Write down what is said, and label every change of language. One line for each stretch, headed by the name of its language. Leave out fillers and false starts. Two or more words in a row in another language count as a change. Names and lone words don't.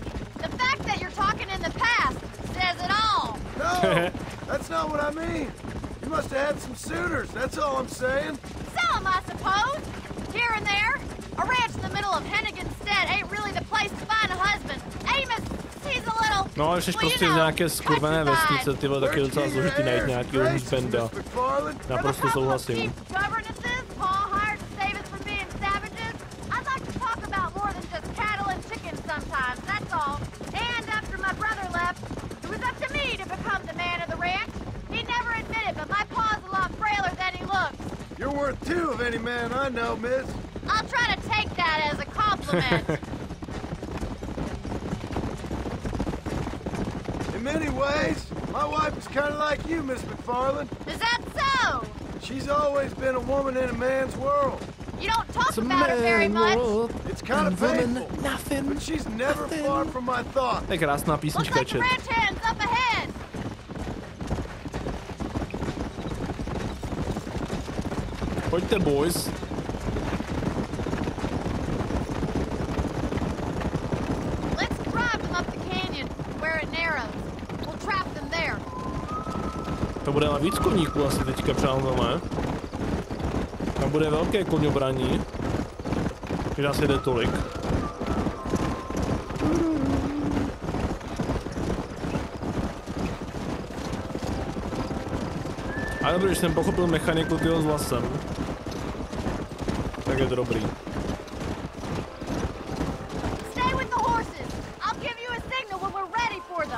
English: The fact that you're talking in the past says it all. No, that's not what I mean. You must have had some suitors, that's all I'm saying. Some, I suppose. Here and there. A ranch in the middle of Hennigan's Stead ain't really the place to find a husband. Amos, he's a little...
Czech: No, ale jsi prostě z nějaké skurvené vesnice, ty vole, taky docela složitý najít nějakýho husbanda. Naprosto souhlasím.
English: Sometimes, that's all. And after my brother left, it was up to me to become the man of the ranch. He never admitted, but my pa's a lot frailer than he looks. You're worth two of any man I know, miss. I'll try to take that as a compliment. In many ways, my wife is kind of like you, Miss McFarland. Is that so? She's always been a woman in a man's world. You don't talk about her very much. It's kind of painful, but she's never far from my thoughts.
Czech: To je krásná písnička, čet. Pojďte,
English: boys. Let's drive them up the canyon where it narrows. We'll trap them there.
Czech: To bude ale víc koníků asi teďka, přátelé. Tam bude velké koňobraní, když nás jede tolik. Ale dobrý, když jsem pochopil mechaniku tyho s vlasem, tak je to dobrý.
English: Stay with the horses. I'll give you a signal when we're ready for them.